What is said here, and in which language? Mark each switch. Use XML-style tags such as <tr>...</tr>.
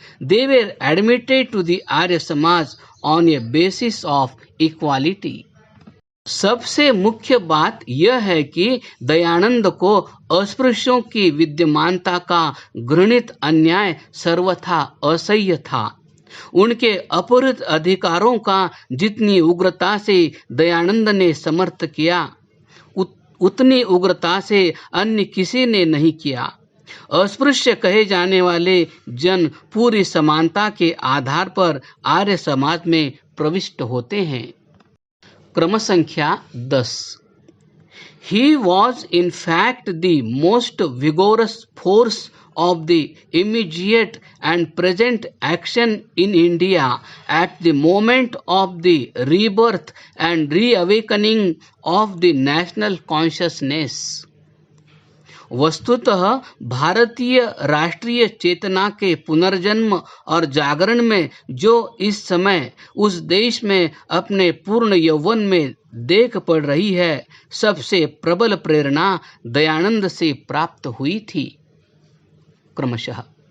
<en>They were admitted to the Arya Samaj on a basis of equality.</en> <hi>सबसे मुख्य बात यह है कि दयानंद को अस्पृश्यों की विद्यमानता का घृणित अन्याय सर्वथा असह्य था। उनके अपहृत अधिकारों का जितनी उग्रता से दयानंद ने समर्थ किया उतनी उग्रता से अन्य किसी ने नहीं किया। अस्पृश्य कहे जाने वाले जन पूरी समानता के आधार पर आर्य समाज में प्रविष्ट होते हैं। क्रम संख्या 10।</hi> <en>He was in fact the most vigorous force of the immediate and present action in India at the moment of the rebirth and reawakening of the national consciousness.</en> <hi>वस्तुतः भारतीय राष्ट्रीय चेतना के पुनर्जन्म और जागरण में जो इस समय उस देश में अपने पूर्ण यौवन में देख पड़ रही है, सबसे प्रबल प्रेरणा दयानंद से प्राप्त हुई थी। क्रमशः</hi>